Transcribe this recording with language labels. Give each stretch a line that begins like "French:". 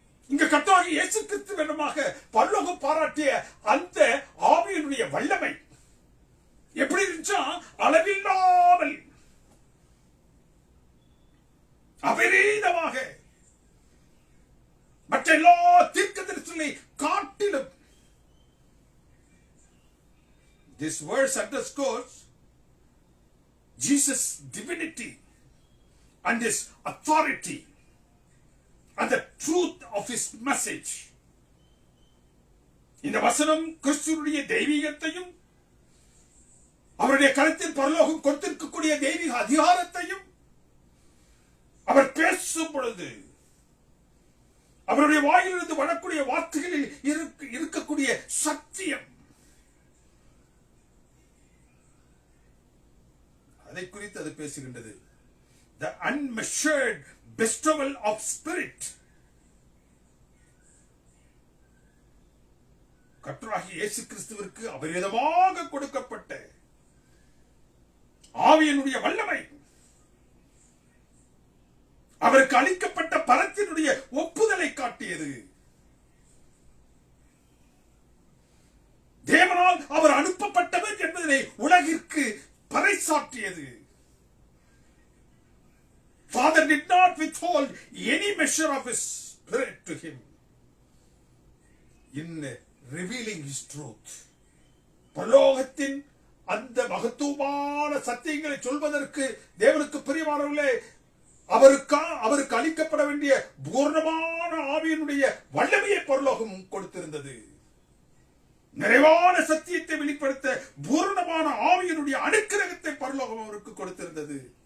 Tamil: இங்க கர்த்தராகிய இயேசு கிறிஸ்து வேண்டுமாக பரலோகம் பாராட்டிய அந்த ஆவியினுடைய வல்லமை எப்படி இருந்துச்சா? அளவில்லாமல் அபரீதமாக மற்ற எல்லா தீர்க்கதரிசிகளை காட்டிலும்.
English: This verse underscores Jesus' divinity and his authority and the truth of his message.
Tamil: இந்த வசனம் கிறிஸ்துவினுடைய தெய்வீகத்தையும் அவருடைய கருத்தில் பரலோகம் கொடுத்திருக்கக்கூடிய தெய்வீக அதிகாரத்தையும் அவர் பேசும் பொழுது அவருடைய வாயிலிருந்து வரக்கூடிய வார்த்தைகளில் இருக்கக்கூடிய சத்தியம், அதை குறித்து அது பேசுகின்றது.
English: the unmeasured bestowal of spirit.
Tamil: கர்த்தராகிய இயேசு கிறிஸ்துவிற்கு அபரிதமாக கொடுக்கப்பட்ட ஆவியினுடைய வல்லமை, அவருக்கு அளிக்கப்பட்ட பரத்தினுடைய ஒப்புதலை காட்டியது. தேவனால் அவர் அனுப்பப்பட்டவர் என்பதனை உலகிற்கு பறைசாற்றியது.
English: Father did not withhold any measure of his spirit to him in revealing his truth.
Tamil: பரலோகத்தின் அந்த மகத்துவமான சத்தியங்களை சொல்வதற்கு தேவனுக்கு பிரியமானவர்களே, அவருக்கு அளிக்கப்பட வேண்டிய பூர்ணமான ஆவியினுடைய வல்லமையை பரலோகம் கொடுத்திருந்தது. நிறைவான சத்தியத்தை வெளிப்படுத்த பூர்ணமான ஆவியினுடைய அனுக்கிரகத்தை பரலோகம் அவருக்கு கொடுத்திருந்தது.